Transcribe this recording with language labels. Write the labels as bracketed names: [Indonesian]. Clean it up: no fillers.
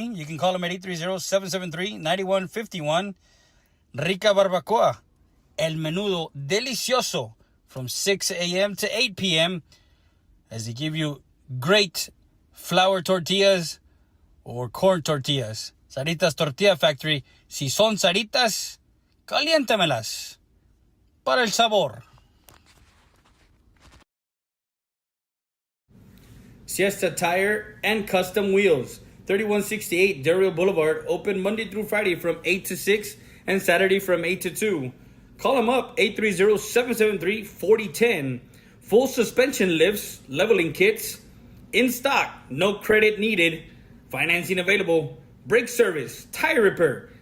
[English] You can call them at 830-773-9151. Rica Barbacoa, El Menudo Delicioso, from 6 a.m. to 8 p.m. as they give you great flour tortillas or corn tortillas. Sarita's Tortilla Factory. [Spanish] Si son Saritas, caliéntamelas para el sabor. [English] Siesta Tire and Custom Wheels, 3168 Del Rio Boulevard, open Monday through Friday from 8 to 6 and Saturday from 8 to 2. Call them up, 830-773-4010. Full suspension lifts, leveling kits, in stock, no credit needed, financing available, brake service, tire repair.